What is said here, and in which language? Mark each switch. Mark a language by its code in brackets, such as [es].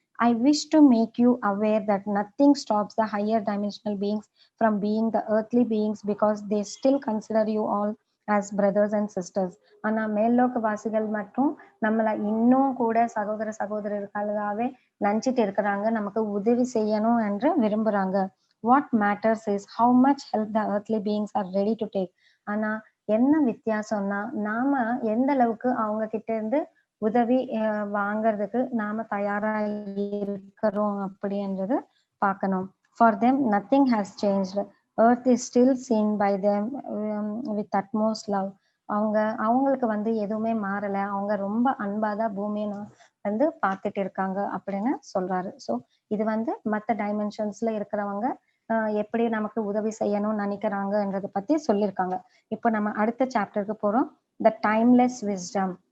[en] I wish to make you aware that nothing stops the higher dimensional beings from being the earthly beings because they still consider you all as brothers and sisters. [ta] ஆனா மேல்லோக வாசிகள் மட்டும் நம்மள இன்னும் கூட சகோதரர்களாகவே நினைச்சிட்டு இருக்கிறாங்க, நமக்கு உதவி செய்யணும் என்று விரும்புறாங்க. [en] What matters is how much help the earthly beings are ready to take. [ta] ஆனா என்ன வித்தியாசம்னா, நாம எந்த அளவுக்கு அவங்க கிட்ட இருந்து உதவி வாங்கறதுக்கு நாம தயாரா இருக்கிறோம் அப்படின்றது பார்க்கணும். [en] For them nothing has changed. Earth is still seen by them with utmost love. [ta] அவங்களுக்கு வந்து எதுவுமே மாறல. அவங்க ரொம்ப அன்பாதான் பூமியை வந்து பார்த்துட்டு இருக்காங்க அப்படின்னு சொல்றாரு. ஸோ இது வந்து மற்ற டைமென்ஷன்ஸ்ல இருக்கிறவங்க எப்படி நமக்கு உதவி செய்யணும்னு நினைக்கிறாங்கன்றத பத்தி சொல்லியிருக்காங்க. இப்போ நம்ம அடுத்த சாப்டருக்கு போறோம். த டைம்லெஸ் விஸ்டம்.